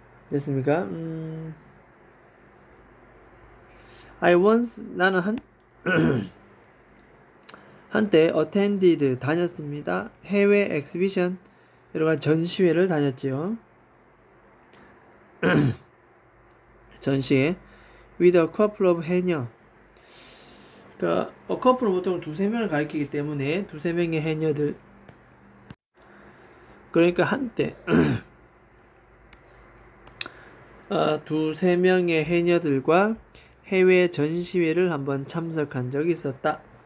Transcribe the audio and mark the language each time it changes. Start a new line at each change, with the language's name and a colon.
Korean: 됐습니까?
English: I once,
Korean: 나는 한때
English: attended
Korean: 다녔습니다. 해외 엑스비션 여러가지 전시회를 다녔지요.
English: 전시회 with a couple of 해녀.
Korean: 그러니까 a couple은 보통 두세 명을 가리키기 때문에 두세 명의 해녀들. 그러니까 한때 두세 명의 해녀들과 해외 전시회를 한번 참석한 적이 있었다.